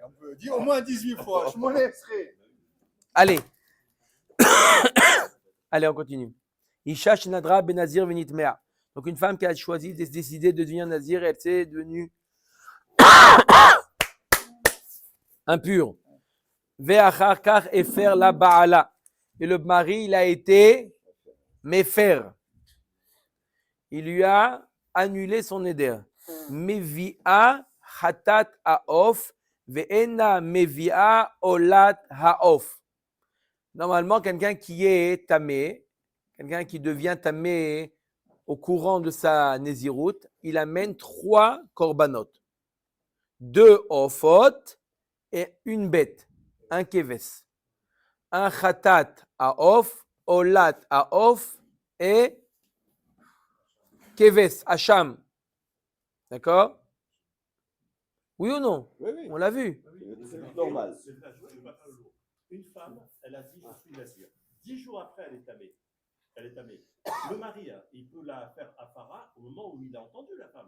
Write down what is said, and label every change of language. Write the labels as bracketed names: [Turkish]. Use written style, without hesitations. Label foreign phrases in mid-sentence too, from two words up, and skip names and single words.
[French] On peut dire au moins 18 fois. Je m'en laisserai. Allez. Allez, on continue. [Hebrew] אשה שנדרה בנזיר ונטמאה. [French] Donc, une femme qui a choisi de décider de devenir nazir, elle s'est devenue impure. [Hebrew] ואחר כך הפר לה בעלה. [French] Et le mari, il a été méfer. Il lui a annulé son éder. [Hebrew] מביאה חטאת העוף ואינה מביאה עולת העוף. [French] Normalement, quelqu'un qui est tamé, quelqu'un qui devient tamé au courant de sa nésiroute, il amène 3 korbanot. 2 ofot et une bête, un keves. Un [Hebrew] חטאת העוף, עולת העוף [French] et keves, hacham. D'accord? Oui ou non? Oui. On l'a vu. C'est normal. Une femme, elle a dit je suis nazir. 10 jours après, elle est tamée. Le mari, il peut la faire afara au moment où il a entendu la femme.